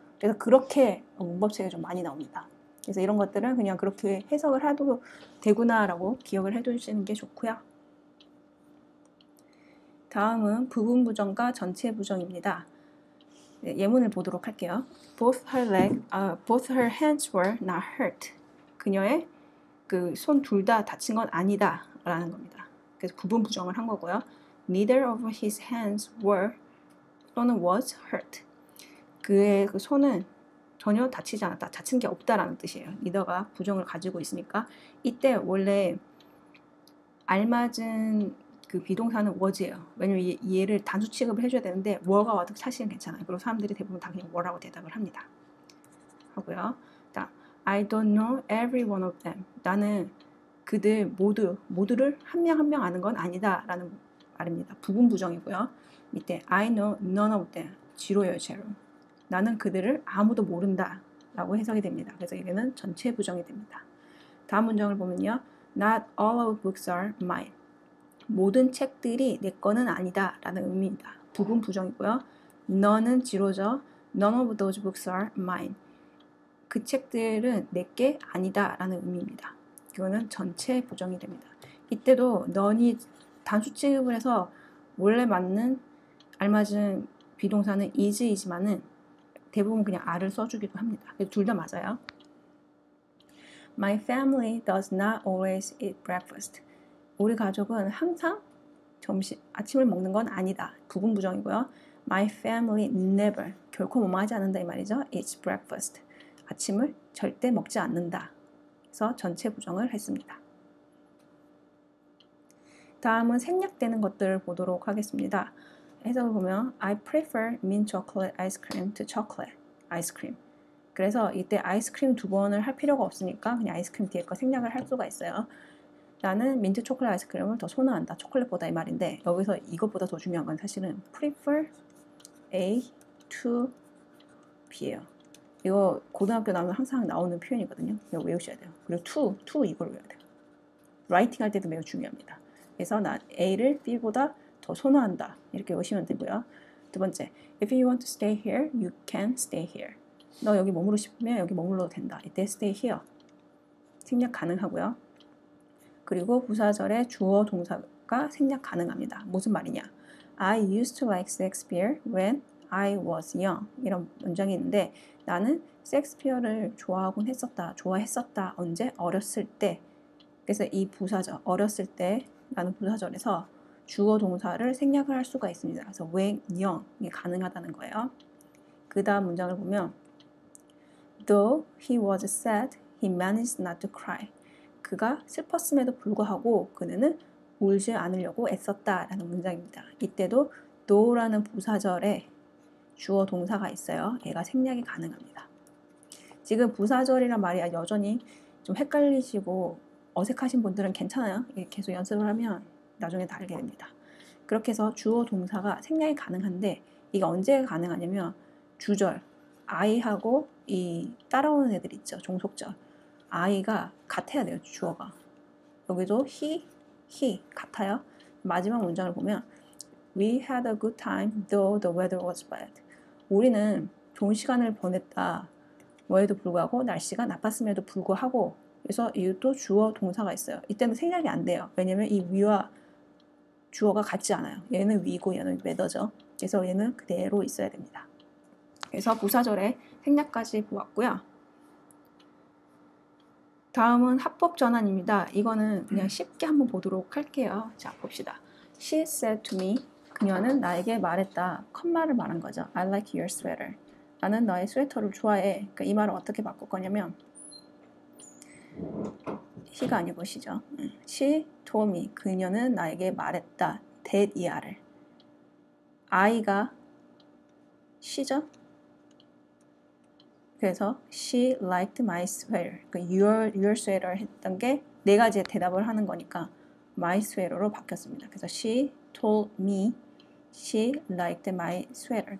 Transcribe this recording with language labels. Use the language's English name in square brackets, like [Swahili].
[Korean] 그래서 그렇게 문법책에 좀 많이 나옵니다. 그래서 이런 것들은 그냥 그렇게 해석을 해도 되구나라고 기억을 해두시는 게 좋고요. 다음은 부분 부정과 전체 부정입니다. 네, 예문을 보도록 할게요. [English] Both her hands were not hurt. [Korean] 그녀의 그 손 둘 다 다친 건 아니다 라는 겁니다. 그래서 부분 부정을 한 거고요. [English] Neither of his hands were 또는 was hurt. [Korean] 그의 그 손은 전혀 다치지 않았다. 다친 게 없다라는 뜻이에요. neither가 부정을 가지고 있으니까 이때 원래 알맞은 그 비동사는 was예요. 왜냐면 얘를 단수 취급을 해줘야 되는데 were가 와도 사실은 괜찮아요. 그리고 사람들이 대부분 다 그냥 were라고 대답을 합니다. 하고요. [English] I don't know every one of them. [Korean] 나는 그들 모두를 한 명 한 명 아는 건 아니다 라는 말입니다. 부분 부정이고요. 밑에 [English] I know none of them. [Korean] 지로예요, 제로. 나는 그들을 아무도 모른다 라고 해석이 됩니다. 그래서 이게는 전체 부정이 됩니다. 다음 문장을 보면요. [English] Not all of books are mine. [Korean] 모든 책들이 내 거는 아니다 라는 의미입니다. 부분 부정이고요. 너는 지로죠. [English] None of those books are mine. [Korean] 그 책들은 내게 아니다 라는 의미입니다. 이거는 전체 부정이 됩니다. 이때도 none이 단수 취급을 해서 원래 맞는 알맞은 비동사는 is이지만은 대부분 그냥 are를 써주기도 합니다. 둘 다 맞아요. [English] My family does not always eat breakfast. [Korean] 우리 가족은 항상 아침을 먹는 건 아니다. 부분 부정이고요. [English] My family never, [Korean] 결코 뭐뭐하지 않는다 이 말이죠. [English] eats breakfast. [Korean] 아침을 절대 먹지 않는다. 그래서 전체 부정을 했습니다. 다음은 생략되는 것들을 보도록 하겠습니다. 해석을 보면 [English] I prefer mint chocolate ice cream to chocolate ice cream. [Korean] 그래서 이때 아이스크림 두 번을 할 필요가 없으니까 그냥 아이스크림 뒤에 거 생략을 할 수가 있어요. 나는 민트 초콜릿 아이스크림을 더 선호한다. 초콜릿보다 이 말인데 여기서 이것보다 더 중요한 건 사실은 prefer A to B예요. 이거 고등학교 나오면 항상 나오는 표현이거든요. 이거 외우셔야 돼요. 그리고 to 이걸 외워야 돼요. 라이팅 할 때도 매우 중요합니다. 그래서 난 A를 B보다 더 선호한다. 이렇게 외우시면 되고요. [English] 두 번째, if you want to stay here, you can stay here. [Korean] 너 여기 머무르고 싶으면 여기 머물러도 된다. 이때 [English] stay here. [Korean] 생략 가능하고요. 그리고 부사절의 주어 동사가 생략 가능합니다. 무슨 말이냐? [English] I used to like Shakespeare when I was young. [Korean] 이런 문장이 있는데 나는 셰익스피어를 좋아했었다. 언제? 어렸을 때. 그래서 이 부사절, 어렸을 때 라는 부사절에서 주어 동사를 생략을 할 수가 있습니다. 그래서 when young이 가능하다는 거예요. 그 다음 문장을 보면 [English] Though he was sad, he managed not to cry. [Korean] 그가 슬펐음에도 불구하고 그는 울지 않으려고 애썼다라는 문장입니다. 이때도 though라는 부사절에 주어 동사가 있어요. 얘가 생략이 가능합니다. 지금 부사절이란 말이 여전히 좀 헷갈리시고 어색하신 분들은 괜찮아요. 계속 연습을 하면 나중에 다 알게 됩니다. 그렇게 해서 주어 동사가 생략이 가능한데 이게 언제 가능하냐면 주절, I하고 이 따라오는 애들 있죠. 종속절. I가 같아야 돼요. 주어가. 여기도 he 같아요. 마지막 문장을 보면 [English] We had a good time though the weather was bad. [Korean] 우리는 좋은 시간을 보냈다. 뭐에도 불구하고 날씨가 나빴음에도 불구하고 그래서 이것도 주어 동사가 있어요. 이때는 생략이 안 돼요. 왜냐면 이 we와 주어가 같지 않아요. 얘는 we고 얘는 weather죠. 그래서 얘는 그대로 있어야 됩니다. 그래서 부사절에 생략까지 보았고요. 다음은 합법 전환입니다. 이거는 그냥 쉽게 한번 보도록 할게요. 자, 봅시다. [English] She said to me, [Korean] 그녀는 나에게 말했다. 컷말을 말한 거죠. [English] I like your sweater. [Korean] 나는 너의 스웨터를 좋아해. 그러니까 이 말을 어떻게 바꿀 거냐면 he가 아니고 she죠. [English] She told me. [Korean] 그녀는 나에게 말했다. that 이하를. I가 she죠. 그래서 [English] she liked my sweater. [Korean] 그러니까 your sweater 했던 게 내가 이제 대답을 하는 거니까 my sweater로 바뀌었습니다. 그래서 [English] she told me she liked my sweater.